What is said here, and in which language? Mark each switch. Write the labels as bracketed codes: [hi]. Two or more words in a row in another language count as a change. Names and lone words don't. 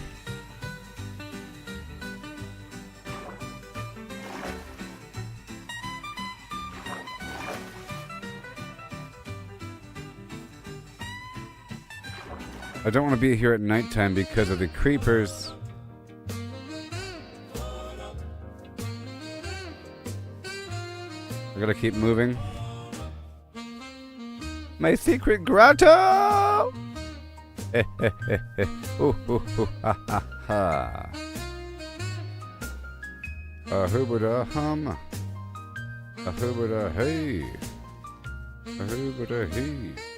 [en] I don't want to be here at nighttime because of the creepers. I gotta keep moving. My secret grotto! Ooh, ooh, ooh, ha, ha, ha. A hoobada hum. A hoobada hey. A hoobada hey.